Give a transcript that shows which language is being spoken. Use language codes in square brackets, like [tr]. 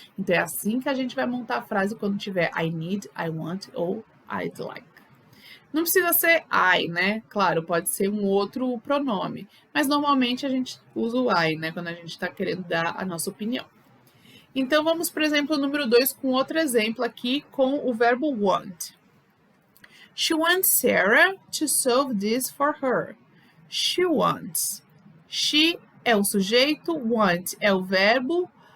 [pt] Então é assim que a gente vai montar a frase quando tiver I need, I want ou I'd like. Não precisa ser I, né? Claro, pode ser um outro pronome, mas normalmente a gente usa o I, né? Quando a gente está querendo dar a nossa opinião. Então vamos, por exemplo, ao número 2 com outro exemplo aqui com o verbo want. [en] She wants Sarah to solve this for her. She wants. [pt] She é o sujeito, want é o verbo.